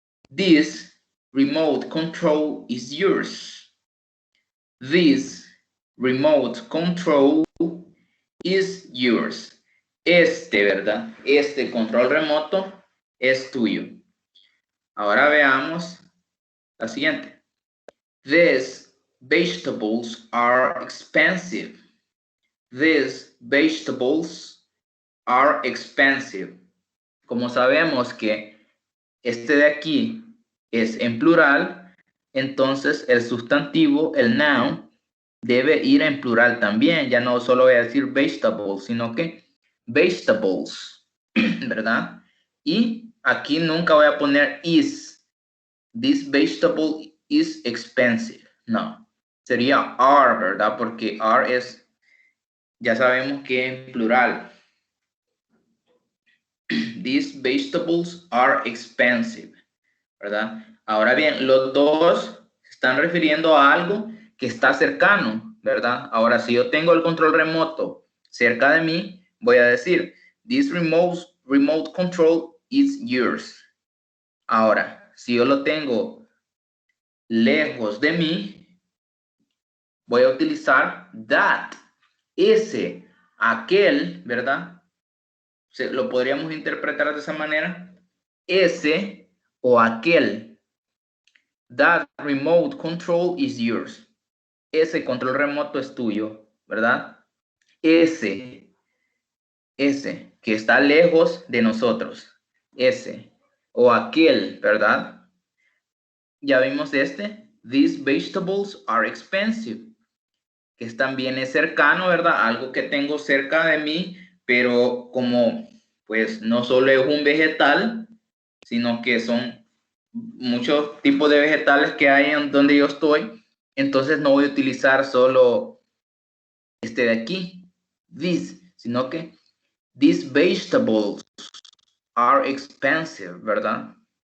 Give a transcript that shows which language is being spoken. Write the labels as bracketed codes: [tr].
[en] This remote control is yours. This remote control is yours. [es] ¿Verdad? Este control remoto es tuyo. Ahora veamos la siguiente. [en] These vegetables are expensive. These vegetables are expensive. [es] Como sabemos que este de aquí es en plural, entonces el sustantivo, el noun, debe ir en plural también. Ya no solo voy a decir vegetables, sino que vegetables, ¿verdad? Y aquí nunca voy a poner is. [en] This vegetable is expensive. [es] No, sería are, ¿verdad? Porque are es, ya sabemos que es plural. [en] These vegetables are expensive, ¿verdad? [es] Ahora bien, los dos se están refiriendo a algo que está cercano, ¿verdad? Ahora, si yo tengo el control remoto cerca de mí, voy a decir, [en] this remote control is yours. [es] Ahora, si yo lo tengo lejos de mí, voy a utilizar that, ese, aquel, ¿verdad? Lo podríamos interpretar de esa manera, ese o aquel. [en] That remote control is yours. [es] Ese control remoto es tuyo, ¿verdad? Ese que está lejos de nosotros. Ese o aquel, ¿verdad? Ya vimos [en] These vegetables are expensive. [es] Que también es cercano, ¿verdad? Algo que tengo cerca de mí, pero como pues no solo es un vegetal, sino que son muchos tipos de vegetales que hay en donde yo estoy, entonces no voy a utilizar solo este de aquí, this, sino que [en] these vegetables are expensive, [es] ¿verdad?